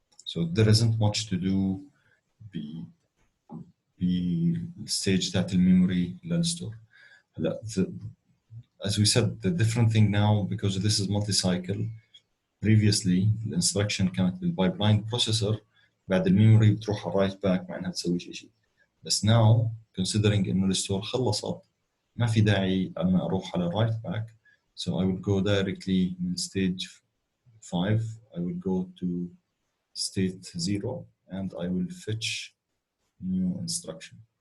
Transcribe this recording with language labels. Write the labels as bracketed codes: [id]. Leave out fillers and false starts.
[en] So there isn't much to do بالstage [ar] تاعت الميموري للستور. [en] هلا as we said the different thing now because this is multi-cycle. [ar] Previously الانستركشن كانت بالبايبلاين بروسيسور بعد الميموري بتروح رايت باك مع انها تسوي شيء. بس [en] now considering [ar] انه الستور خلصت ما في داعي ان اروح على رايت باك. [en] So I will go directly [ar] من [en] stage 5 I will go to state 0 and I will fetch new instruction.